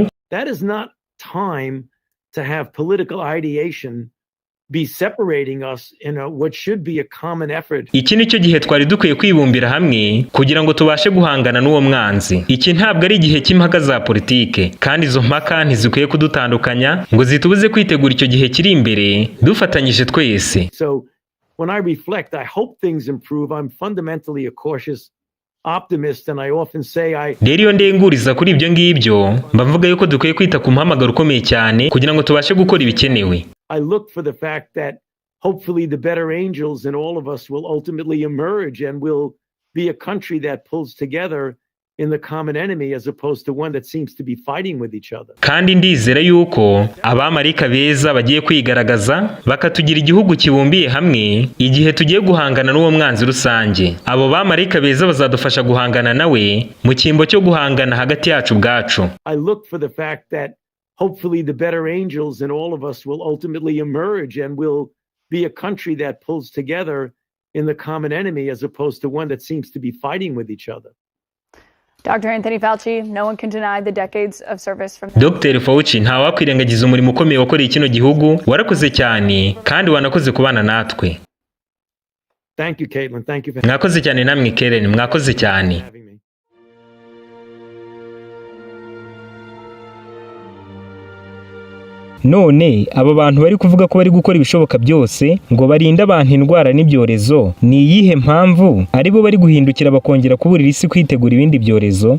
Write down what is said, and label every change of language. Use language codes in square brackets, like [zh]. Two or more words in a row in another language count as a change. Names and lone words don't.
[en] That is not time to have political ideation be separating us in what should be a common effort. [rw] Iki nicyo gihe twari dukwiye kwibumbira hamwe kugira ngo tubashe guhangana n'uwo mwanzi. Iki ntabwo ari igihe cy'impaka za politike, kandi izo mpaka ntizikwiye kudutandukanya ngo zitubuze kwitegura icyo gihe kiri imbere dufatanyije twese. [en] So when I reflect, I hope things improve. I'm fundamentally a cautious optimist, and I often say [rw] rero iyo ndenguriza kuri ibyo ngibyo mba mvuga yuko dukwiye kwita ku mpamagaro ukomeye cyane kugira ngo tubashe gukora ibikenewe. [en] I look for the fact that hopefully the better angels in all of us will ultimately emerge and will be a country that pulls together in the common enemy as opposed to one that seems to be fighting with each other. [rw] Kandi ndizera yuko abamarayika beza bagiye kwigaragaza bakatugira igihugu kibumbiye hamwe igihe tugiye guhangana n'uwo mwanzi rusange. Abo bamarayika beza bazadufasha guhangana nawe mu cyimbo cyo guhangana hagati yacu bwacu. [en] I look for the fact that hopefully the better angels in all of us will ultimately emerge and will be a country that pulls together in the common enemy as opposed to one that seems to be fighting with each other. Dr. Anthony Fauci, no one can deny the decades of service from [rw] Dr. Fauci ntawakwirengagiza umurimo ukomeye wakoreye kino gihugu, warakoze cyane kandi wanakoze kubana natwe. [en] Thank you, Caitlin. Thank you. [rw] Mwakoze cyane namwe Karen, mwakoze cyane. None aba bantu bari kuvuga ko bari gukora ibishoboka byose ngo barinde abantu indwara n'ibyorezo, ni iyihe mpamvu aribo bari guhindukira bakongera kuburira isi kwitegura ibindi byorezo?